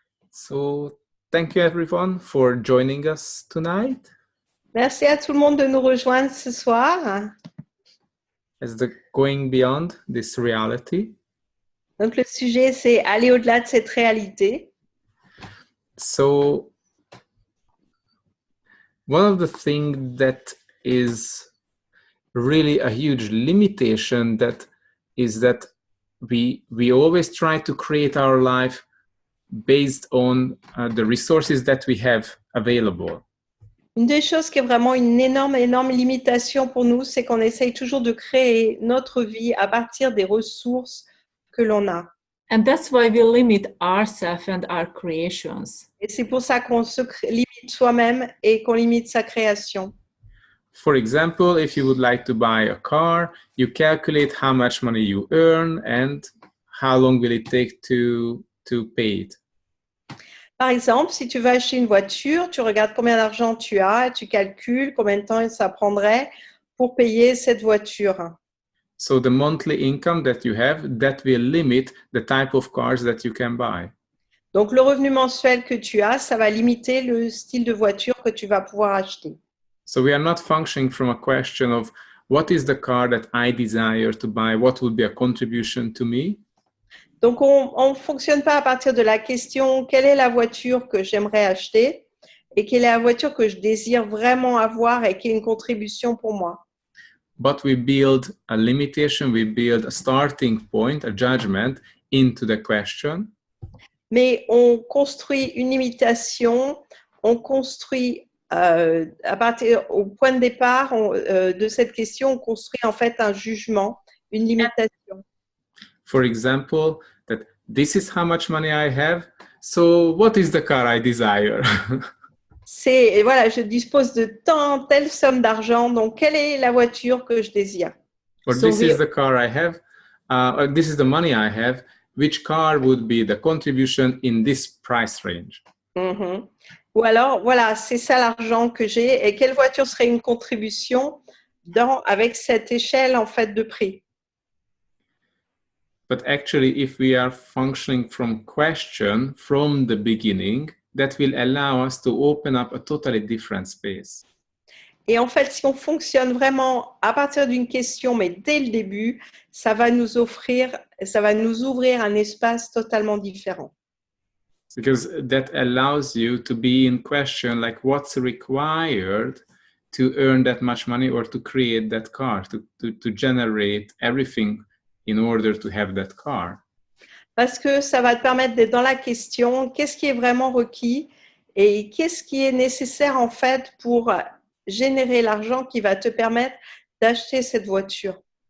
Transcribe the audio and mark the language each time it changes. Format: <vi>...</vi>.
<en>So, thank you everyone for joining us tonight.</en> <fr>Merci à tout le monde de nous rejoindre ce soir.</fr> <en>As the going beyond this reality.</en> <fr>Donc le sujet, c'est aller au-delà de cette réalité.</fr> <en>So, one of the things that is really a huge limitation that we always try to create our life based on the resources that we have available.</en> <fr>Une des choses qui est vraiment une énorme limitation pour nous, c'est qu'on essaye toujours de créer notre vie à partir des ressources que l'on a.</fr> <en>And that's why we limit ourselves and our creations.</en> <fr>Et c'est pour ça qu'on se limite soi-même et qu'on limite sa création.</fr> <en>For example, if you would like to buy a car, you calculate how much money you earn and how long will it take to pay it.</en> <fr>Par exemple, si tu veux acheter une voiture, tu regardes combien d'argent tu as, tu calcules combien de temps ça prendrait pour payer cette voiture.</fr> <en>So the monthly income that you have, that will limit the type of cars that you can buy.</en> <fr>Donc, le revenu mensuel que tu as, ça va limiter le style de voiture que tu vas pouvoir acheter.</fr> <en>So we are not functioning from a question of what is the car that I desire to buy, what would be a contribution to me?</en> <fr>Donc, on ne fonctionne pas à partir de la question quelle est la voiture que j'aimerais acheter et quelle est la voiture que je désire vraiment avoir et qui est une contribution pour moi.</fr> <en>But we build a limitation, we build a starting point, a judgment into the question.</en> <fr>Mais on construit une limitation, on construit à partir au point de départ de cette question, on construit en fait un jugement, une limitation.</fr> <en>For example, that this is how much money I have, so what is the car I desire?</en> <fr>C'est, voilà, je dispose de telle somme d'argent, donc quelle est la voiture que je désire?</fr> <en>Or this is the car I have, or this is the money I have, which car would be the contribution in this price range? Mm-hmm.</en> <fr>Ou alors, voilà, c'est ça l'argent que j'ai, et quelle voiture serait une contribution avec cette échelle en fait de prix?</fr> <en>But actually, if we are functioning from question from the beginning, that will allow us to open up a totally different space.</en> <fr>Et en fait, si on fonctionne vraiment à partir d'une question, mais dès le début, ça va nous ouvrir un espace totalement différent.</fr> <en>Because that allows you to be in question, like what's required to earn that much money or to create that car, to generate everything in order to have that car.</en> <fr>Parce que ça va te permettre d'être dans la question, qu'est-ce qui est vraiment requis et qu'est-ce qui est nécessaire en fait pour générer l'argent qui va te permettre d'acheter cette voiture.</fr>